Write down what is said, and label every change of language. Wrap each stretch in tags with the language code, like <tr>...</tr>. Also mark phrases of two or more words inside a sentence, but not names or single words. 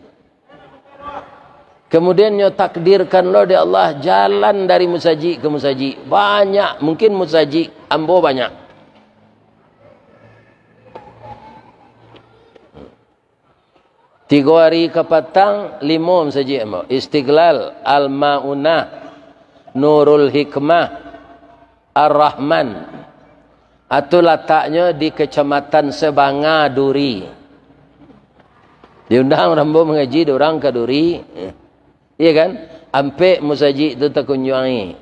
<min>Kemudian nyo takdirkan lo di Allah jalan dari musaji ke musaji. Banyak, mungkin musaji ambo banyak. Tiga hari ke petang, 5 musaji ambo.</min> <id>Istiqlal, Al-Ma'unah, Nurul Hikmah, Ar-Rahman. Itu letaknya di Kecamatan Sebanga, Duri.</id> <min>Diundang rambo mengaji orang ke Duri.</min> <id>Iya kan?</id> <min>Ampe musaji itu terkunjungi.</min>